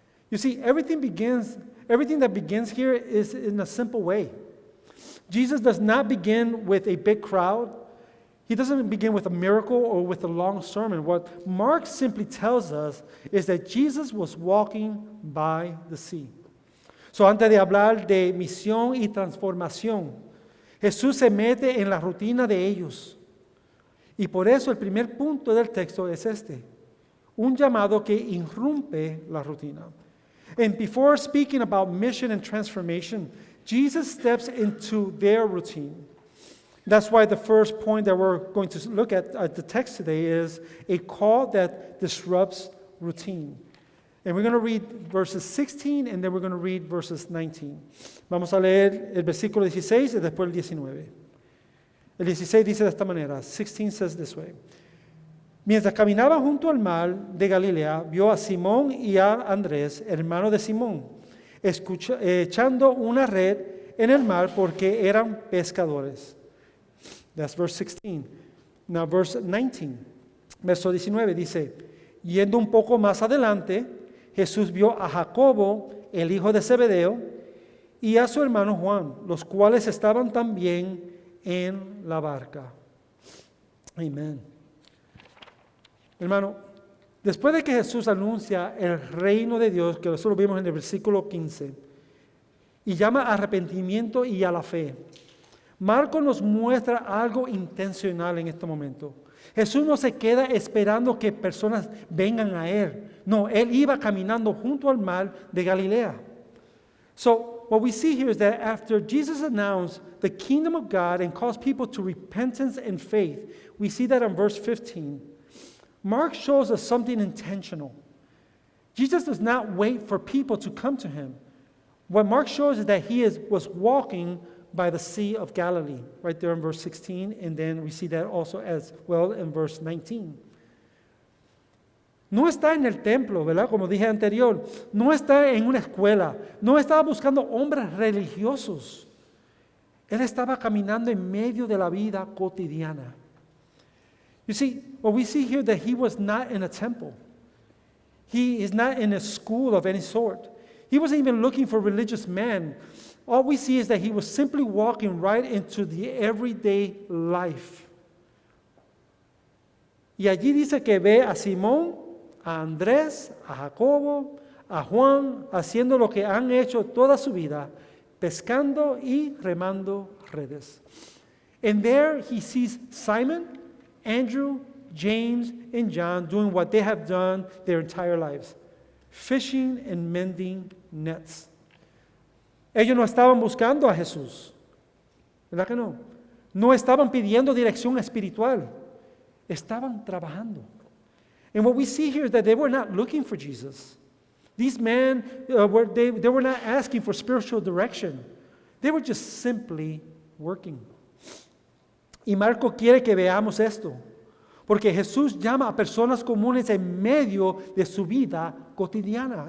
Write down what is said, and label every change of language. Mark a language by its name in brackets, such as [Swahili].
[English] You see, everything that begins here is in a simple way. Jesus does not begin with a big crowd. He doesn't begin with a miracle or with a long sermon. What Mark simply tells us is that Jesus was walking by the sea. [Spanish] So antes de hablar de misión y transformación, Jesús se mete en la rutina de ellos. Y por eso el primer punto del texto es este, un llamado que irrumpe la rutina. [English] And before speaking about mission and transformation, Jesus steps into their routine. That's why the first point that we're going to look at the text today is a call that disrupts routine. And we're going to read verses 16 and then we're going to read verses 19. [Spanish] Vamos a leer el versículo 16 y después el 19. El 16 dice de esta manera, [English] 16 says this way. [Spanish] Mientras caminaba junto al mar de Galilea, vio a Simón y a Andrés, hermano de Simón, echando una red en el mar porque eran pescadores. [English] That's verse 16. Now verse 19. [Spanish] Verso 19 dice, yendo un poco más adelante, Jesús vio a Jacobo, el hijo de Zebedeo, y a su hermano Juan, los cuales estaban también en la barca. Amén. Hermano, después de que Jesús anuncia el reino de Dios, que nosotros vimos en el versículo 15, y llama a arrepentimiento y a la fe, Marco nos muestra algo intencional en este momento. Jesús no se queda esperando que personas vengan a Él. No, Él iba caminando junto al mar de Galilea. [English] So, what we see here is that after Jesus announced the kingdom of God and calls people to repentance and faith, we see that in verse 15. Mark shows us something intentional. Jesus does not wait for people to come to Him. What Mark shows is that He was walking by the Sea of Galilee, right there in verse 16, and then we see that also as well in verse 19. [Spanish] No está en el templo, ¿verdad? Como dije anterior, no está en una escuela, no estaba buscando hombres religiosos. Él estaba caminando en medio de la vida cotidiana. [English] You see, what we see here that He was not in a temple. He is not in a school of any sort. He wasn't even looking for religious men. all we see is that he was simply walking right into the everyday life. [Spanish] Y allí dice que ve a Simón, a Andrés, a Jacobo, a Juan, haciendo lo que han hecho toda su vida, pescando y remando redes. [English] And there he sees Simon, Andrew, James, and John doing what they have done their entire lives, fishing and mending nets. [Spanish] Ellos no estaban buscando a Jesús, ¿verdad que no? No estaban pidiendo dirección espiritual, estaban trabajando. [English] And what we see here is that they were not looking for Jesus. These men, they were not asking for spiritual direction. They were just simply working. [Spanish] Y Marco quiere que veamos esto, porque Jesús llama a personas comunes en medio de su vida cotidiana.